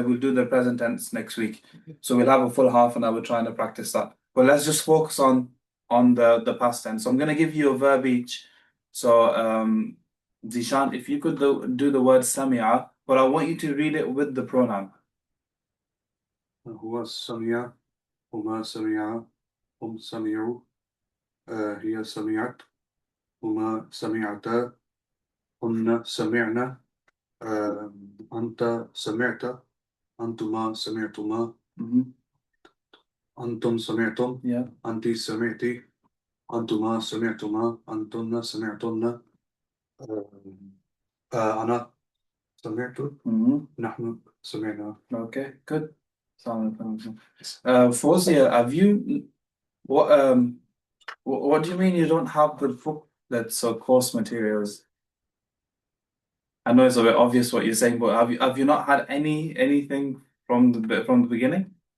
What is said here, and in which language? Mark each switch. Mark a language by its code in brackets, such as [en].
[en] We'll do the present tense next week. So we'll have a full half an hour trying to practice that. But let's just focus on the past tense. So I'm going to give you a verb each. So Zishan, if you could do the word sami'a, but I want you to read it with the pronoun. [ar] هو سمع هما سمعا هم سمعوا هي سمعت هما سمعتا هن سمعنا أنت سمعت أنتما سمعتما Mhm. أنتم سمعتم Yeah. أنت سمعتي أنتما سمعتما أنتن سمعتن أنا سمعت Mhm. نحن سمعنا. [en] Okay, good. Fawzia, have you what do you mean you don't have the book that's course materials? I know it's a bit obvious what you're saying, but have you not had anything from the beginning?